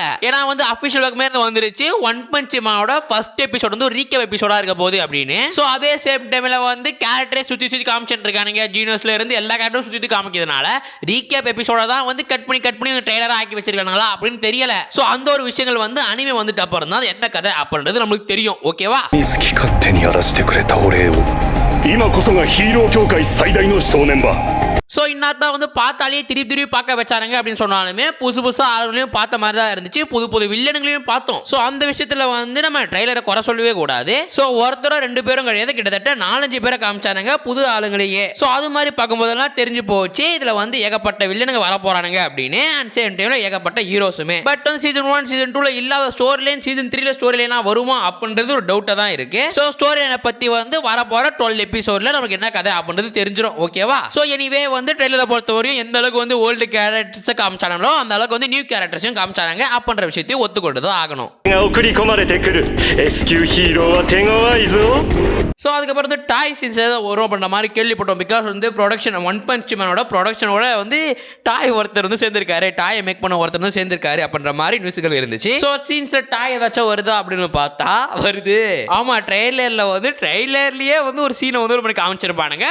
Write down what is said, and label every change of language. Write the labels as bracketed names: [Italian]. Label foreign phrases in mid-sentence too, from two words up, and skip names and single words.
[Tamil] ஏன்னா வந்து அஃபிஷியல் பக்கமே வந்துருச்சு ஒன் பஞ்ச் மேனோட [English] first episode [Tamil] வந்து ஒரு [English] recap episodeஆ [Tamil] இருக்க போகுது அப்படின்னு. ஸோ அதே [English] same timeல [Tamil] வந்து கேரக்டரே சுத்தி காமிச்சிட்டு இருக்கானுங்க. ஜீனோஸ்ல இருந்து எல்லா கேரக்டரும் சுத்தி காமிக்கிறதுனால [English] recap episodeஅ [Tamil] தான் வந்து கட் பண்ணி ட்ரெய்லரா ஆக்கி வச்சிருக்காங்களா அப்படின்னு தெரியல. ஸோ அந்த ஒரு விஷயங்கள் வந்து அனிமே வந்துட்டு அப்புறம் தான் என்ன கதை அப்படின்றது நமக்கு தெரியும். ஓகேவா? [Japanese] 好き勝手にやらせてくれたお礼を。今こそがヒーロー協会最大の正念場。 [Tamil] ஸோ இன்னதான் வந்து பார்த்தாலே திருப்பி பார்க்க வச்சாருங்க அப்படின்னு சொன்னாலுமே புதுசா ஆளுங்களையும் பார்த்த மாதிரி தான் இருந்துச்சு. புது வில்லனுங்களையும் பார்த்தோம். ஸோ அந்த விஷயத்தில் வந்து நம்ம ட்ரெய்லரை குறை சொல்லவே கூடாது. ஸோ ஒருத்தரோ 2 பேரும் கிடையாது, கிட்டத்தட்ட 4-5 பேரை காமிச்சானுங்க புது ஆளுங்களையே. ஸோ அது மாதிரி பார்க்கும்போதெல்லாம் தெரிஞ்சு போச்சு இதில் வந்து ஏகப்பட்ட வில்லனுங்க வர போறானுங்க அப்படின்னு. [English] and same timeல [Tamil] ஏகப்பட்ட ஹீரோஸுமே. பட் வந்து சீசன் 1 சீசன் 2ல இல்லாத [English] story line [Tamil] சீசன் 3ல [English] story lineஆ [Tamil] வருமா அப்படின்றது ஒரு டவுட்டாக தான் இருக்கு. ஸோ [English] story lineஐ [Tamil] பற்றி வந்து வர போற 12 எபிசோட்ல நமக்கு என்ன கதை அப்படின்றது தெரிஞ்சிடும். ஓகேவா? [English] so anyway [Tamil] வந்து ட்ரெய்லரை பொறுத்தவரையும் எந்த அளவுக்கு வந்து [English] old charactersஐ [Tamil] காமிச்சாங்களோ அந்த அளவுக்கு வந்து [English] new charactersஐயும் [Tamil] காமிச்சாங்க அப்படின்ற விஷயத்தையும் ஒத்துக்கொண்டு தான் ஆகணும். [Japanese] 送り込まれてくる S 級ヒーローは手強いぞ。 [Tamil] ஸோ அதுக்கப்புறம் வந்து [English] toy scenes [Tamil] ஏதாவது வரும் அப்படின்ற மாதிரி கேள்விப்பட்டோம். பிகாஸ் வந்து ப்ரொடக்ஷன் ஒன் பஞ்ச் மேனோட ப்ரொடக்ஷனோட வந்து டாய் ஒருத்தர் வந்து சேர்ந்திருக்காரு, டாயை மேக் பண்ண ஒருத்தர் வந்து சேர்ந்திருக்காரு அப்படின்ற மாதிரி நியூஸ்கள் இருந்துச்சு. ஸோ சீன்ஸ்ல டாய் ஏதாச்சும் வருதா அப்படின்னு பார்த்தா வருது. ஆமா ட்ரெய்லர்ல வந்து ட்ரெய்லர்லயே வந்து ஒரு சீனை வந்து ஒரு காமிச்சிருப்பானுங்க.